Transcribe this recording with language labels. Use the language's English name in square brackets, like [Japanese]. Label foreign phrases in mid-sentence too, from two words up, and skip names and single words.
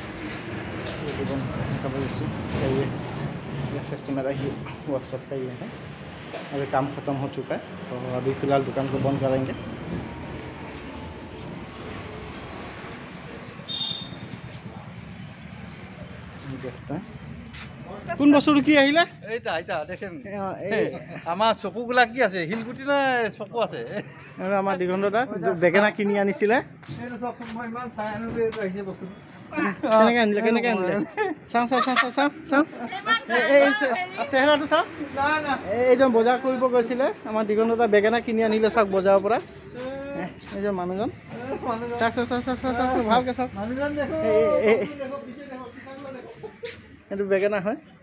[Hindi] ये दुकान का ये देख सकते मेरा ही वर्कशॉप का ये है। अभी काम ख़त्म हो चुका है, तो अभी फ़िलहाल दुकान को बंद करेंगे। देखते हैं [Assamese] কোন বছৰ কি আহিলে এইটা এইটা দেখেন আমাৰ চকুগুলা কি আছে হিলগুটি না চকু আছে আমাৰ দিগন্তদা বেগেনা কিনি আনিছিলে এইটো চকু মই ইমান চাই আনিলো এইটো আহিছে বস্তু কেনেকৈ আনিলে চাওঁ এই চেহেৰাটো চাওঁ এইজন বজাৰ কৰিব গৈছিলে আমাৰ দিগন্তদা বেগেনা কিনি আনিলে চাওক বজাৰৰ পৰা এইজন মানুহজন চাওক ভালকৈ চাওক এইটো বেগেনা হয়